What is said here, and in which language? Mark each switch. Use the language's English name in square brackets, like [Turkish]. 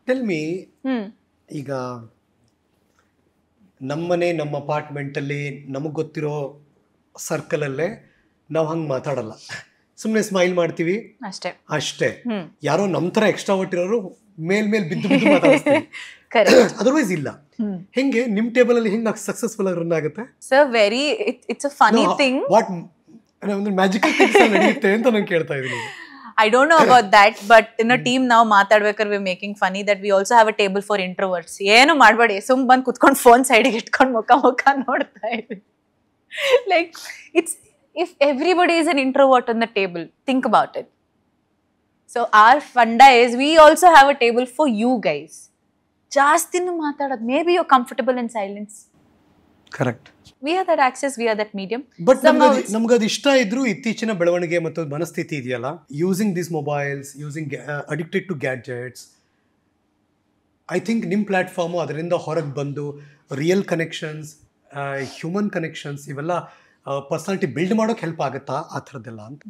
[English] tell me, [Kannada] ಈಗ ನಮ್ಮನೆ ನಮ್ಮ ಅಪಾರ್ಟ್ಮೆಂಟ್ ಅಲ್ಲಿ ನಮಗ್ ಗೊತ್ತಿರೋ ಸರ್ಕಲ್ ಅಲ್ಲೇ ನಾವು ಹಂಗ್ ಮಾತಾಡಲ್ಲ, ಸುಮ್ಮನೆ ಸ್ಮೈಲ್ ಮಾಡ್ತೀವಿ ಅಷ್ಟೇ. ಯಾರೋ ನಮ್ ತರ ಎಕ್ಸ್ಟ್ರಾವರ್ಟ್ ಇರೋರು ಮೇಲ್ ಬಿದ್ದು ಮಾತಾಡ್ತೀವಿ, ಅದರ್ವೈಸ್ ಇಲ್ಲ. ಹೆಂಗೆ ನಿಮ್ ಟೇಬಲ್ ಅಲ್ಲಿ ಹೆಂಗ್ ಸಕ್ಸಸ್ಫುಲ್ ಆಗಿ ರನ್ ಆಗುತ್ತೆ? [English] Sir very it's a funny thing. What magical things [Kannada] ನಡೆಯುತ್ತೆ ಅಂತ ನಾನು ಕೇಳ್ತಾ ಇದ್ದೀನಿ. [English] I don't know about that, but in a team now [Kannada] ಮಾತಾಡ್ಬೇಕಾದ್ರೆ [English] we're making funny that we also have a table for introverts. [Kannada] ಏನು ಮಾಡಬೇಡಿ, ಸುಮ್ ಬಂದು ಕುತ್ಕೊಂಡು ಫೋನ್ ಸೈಡಿಗೆ ಇಟ್ಕೊಂಡು ಮುಖ ನೋಡ್ತಾ ಇದ್ವಿ. [English] Like it's if everybody is an introvert on the table, think about it. So our funda is we also have a table for you guys. [Kannada] ಜಾಸ್ತಿನೂ ಮಾತಾಡೋದು, [English] maybe you're comfortable in silence. Correct. We are that access, we are that medium. [Kannada] But ನಮ್ಗದು ಇಷ್ಟ ಇದ್ರು ಇತ್ತೀಚಿನ ಬೆಳವಣಿಗೆ ಮತ್ತು ಮನಸ್ಥಿತಿ ಇದೆಯಲ್ಲ, [English] using this mobiles, [Kannada] using addicted to gadgets, I think ನಿಮ್ಮ platform ಅದರಿಂದ ಹೊರಗೆ ಬಂದು ರಿಯಲ್ ಕನೆಕ್ಷನ್ಸ್, ಹ್ಯೂಮನ್ ಕನೆಕ್ಷನ್ಸ್, ಇವೆಲ್ಲ ಪರ್ಸನಾಲಿಟಿ ಬಿಲ್ಡ್ ಮಾಡೋಕೆ ಹೆಲ್ಪ್ ಆಗುತ್ತಾ ಆ ಥರದ್ದೆಲ್ಲ ಅಂತ?